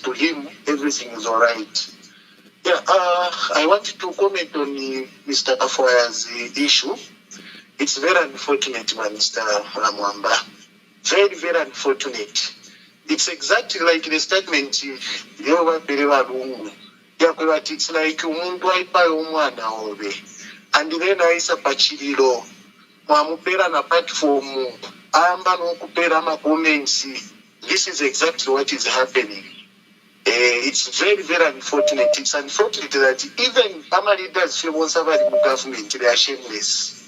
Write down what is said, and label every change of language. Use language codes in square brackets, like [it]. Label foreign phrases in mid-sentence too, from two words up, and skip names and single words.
[en] To him, everything is all right. Yeah, I wanted to comment on Mr. Afoya's issue. It's very unfortunate, Mr. Mwamba. Very, very unfortunate. It's exactly like the statement it's like [bem] umuntu aipa umwana obe. And then aisa pachiriro. Mwamupera na platform. Amba no kupera ma comments. [en] This is exactly what is happening. It's very, very unfortunate. It's unfortunate that even our leaders feel somebody in government, they are shameless.